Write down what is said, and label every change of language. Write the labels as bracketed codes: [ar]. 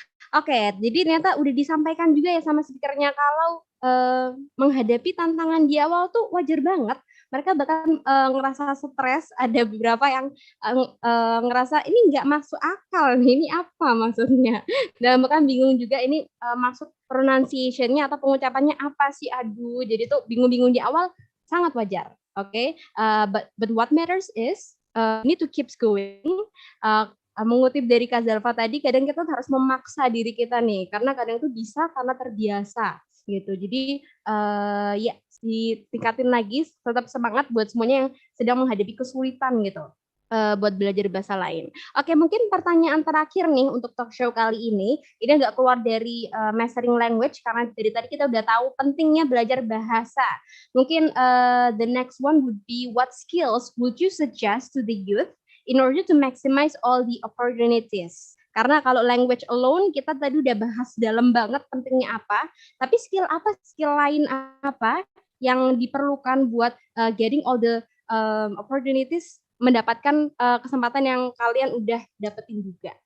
[id] Oke, jadi ternyata udah disampaikan juga ya sama speakernya kalau menghadapi tantangan di awal tuh wajar banget. Mereka bahkan ngerasa stres. Ada beberapa yang ngerasa ini nggak masuk akal nih, ini apa maksudnya? Dan bahkan bingung juga ini maksud pronunciation-nya atau pengucapannya apa sih? Aduh, jadi tuh bingung-bingung di awal sangat wajar. [en] Oke, but what matters is need to keep going. [id] Mengutip dari Kak Zalfa tadi, kadang kita harus memaksa diri kita nih, karena kadang itu bisa karena terbiasa gitu. Jadi ya ditingkatin lagi, tetap semangat buat semuanya yang sedang menghadapi kesulitan gitu buat belajar bahasa lain. Oke, mungkin pertanyaan terakhir nih untuk talk show kali ini nggak keluar dari mastering language karena dari tadi kita udah tahu pentingnya belajar bahasa. Mungkin [en] the next one would be what skills would you suggest to the youth in order to maximize all the opportunities. [id] Karena kalau language alone kita tadi udah bahas dalam banget pentingnya apa, tapi skill lain apa yang diperlukan buat [en] getting all the opportunities, [id] mendapatkan kesempatan yang kalian udah dapetin juga.